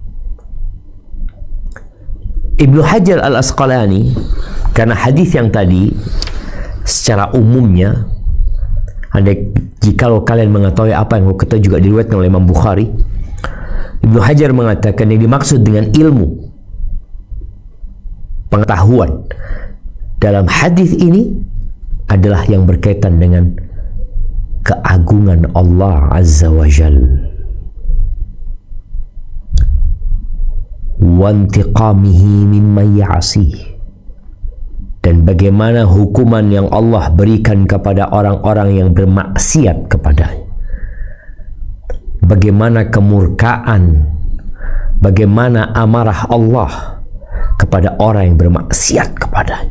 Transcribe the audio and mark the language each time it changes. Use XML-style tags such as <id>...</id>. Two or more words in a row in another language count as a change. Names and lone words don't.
<id>Ibnu Hajar al-Asqalani, karena hadis yang tadi secara umumnya, jikalau kalian mengetahui apa yang kita juga diriwayatkan oleh Imam Bukhari, Ibnu Hajar mengatakan yang dimaksud dengan ilmu, pengetahuan dalam hadis ini adalah yang berkaitan dengan keagungan Allah</id> <ar>Azza wa Jalla, wa intiqamihi mimman ya'sih,</ar> <id>dan bagaimana hukuman yang Allah berikan kepada orang-orang yang bermaksiat kepadanya, bagaimana kemurkaan, bagaimana amarah Allah kepada orang yang bermaksiat kepadanya.</id>